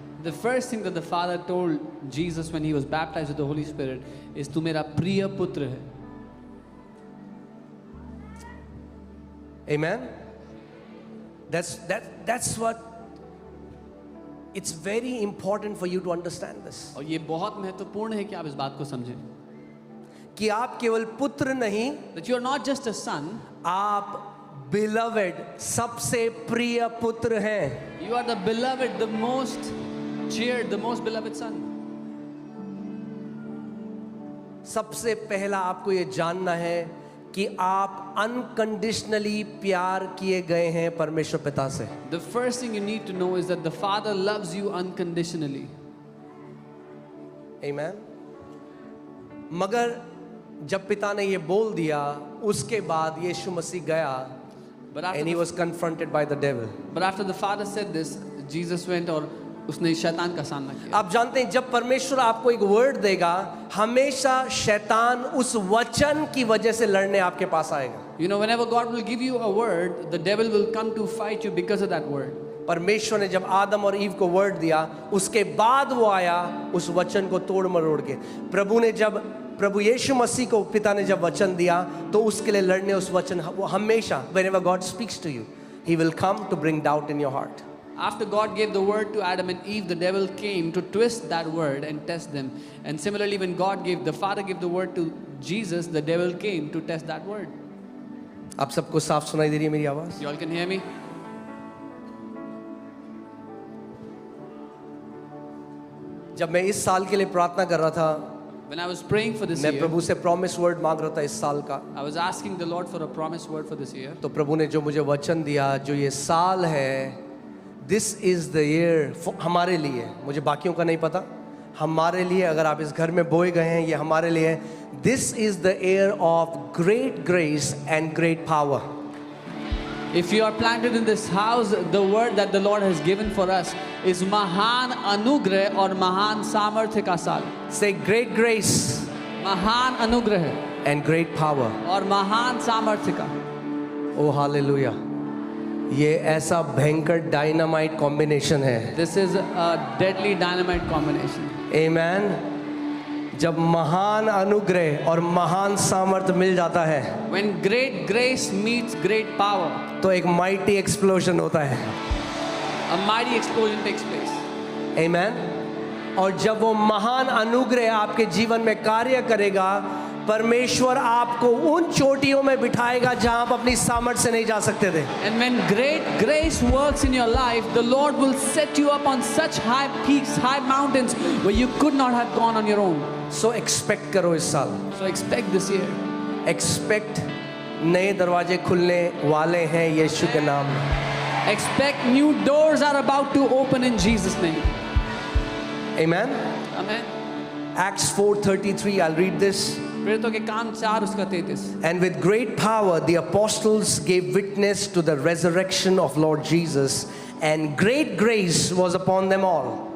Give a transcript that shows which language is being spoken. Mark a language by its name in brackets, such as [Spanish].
[English] The first thing that the Father told Jesus when he was baptized with the Holy Spirit is, [Hindi] तू मेरा प्रिय पुत्र है. [English] Amen. That's what it's very important for you to understand this. [Hindi] और ये बहुत महत्वपूर्ण है कि आप इस बात को समझें कि आप केवल पुत्र नहीं, [English] that you are not just a son, [Hindi] आप beloved सबसे प्रिय पुत्र हैं। [English] you are the beloved, the most cheered, the most beloved son. [Hindi] सबसे पहला आपको ये जानना है कि आप अनकंडीशनली प्यार किए गए हैं परमेश्वर पिता से। [English] The first thing you need to know is that the Father loves you unconditionally. Amen. [Hindi] मगर जब पिता ने ये बोल दिया, उसके बाद यीशु मसीह गया, [English] and he was confronted by the devil. But after the Father said this, Jesus went [Hindi] और उसने शैतान का सामना किया. आप जानते हैं जब परमेश्वर आपको एक वर्ड देगा, हमेशा शैतान उस वचन की वजह से लड़ने आपके पास आएगा। [English] You know, whenever God will give you a word, the devil will come to fight you because of that word. [Hindi] परमेश्वर ने जब आदम और ईव को वर्ड दिया, उसके बाद वो आया उस वचन को तोड़ मरोड़ के। प्रभु यीशु मसीह को पिता ने जब वचन दिया, तो उसके लिए लड़ने उस वचन, वो हमेशा [English] whenever God speaks to you, he will come to bring doubt in your heart. After God gave the word to Adam and Eve, the devil came to twist that word and test them. And similarly, when the Father gave the word to Jesus, the devil came to test that word. [Hindi] आप सबको साफ सुनाई दे रही है मेरी आवाज? [English] You all can hear me? [Hindi] जब मैं इस साल के लिए प्रार्थना कर रहा था, [English] When I was praying for this [Hindi] मैं [English] year, [Hindi] प्रभु से प्रॉमिस वर्ड मांग रहा था इस साल का, [English] I was asking the Lord for a promised word for this year. [Hindi] तो प्रभु ने जो मुझे वचन दिया, जो ये साल है, [English] this is the year [Hindi] हमारे लिए, मुझे बाकियों का नहीं पता, हमारे लिए, अगर आप इस घर में बोए गए हैं, ये हमारे लिए है। [English] This is the year of great grace and great power. If you are planted in this house, the word that the Lord has given for us is [Hindi] महान अनुग्रह और महान सामर्थ्य का साल. [English] Say great grace [Hindi] महान अनुग्रह [English] and great power. [Hindi] और महान सामर्थ्य का. [English] Oh hallelujah. [Hindi] ये ऐसा भयंकर डायनामाइट कॉम्बिनेशन है। [English] This is a deadly dynamite combination. Amen. [Hindi] जब महान अनुग्रह और महान सामर्थ्य मिल जाता है, [English] When great grace meets great power, [Hindi] तो एक [English] mighty explosion [Hindi] होता है। [English] a mighty explosion takes place. Amen. [Hindi] और जब वो महान अनुग्रह आपके जीवन में कार्य करेगा, परमेश्वर आपको उन चोटियों में बिठाएगा जहां आप अपनी सामर्थ्य से नहीं जा सकते थे। [English] And when great grace works in your life, the Lord will set you up on such high peaks, high mountains where you could not have gone on your own. So expect [Hindi] करो इस साल। [English] So expect this year. [Hindi] Expect नए दरवाजे खुलने वाले हैं यीशु के नाम में। [English] Expect new doors are about to open in Jesus' name. Amen. Amen. Acts 4:33, I'll read this. [Hindi] प्रेरितों के काम 4 उसका 33. [English] And with great power the apostles gave witness to the resurrection of Lord Jesus, and great grace was upon them all.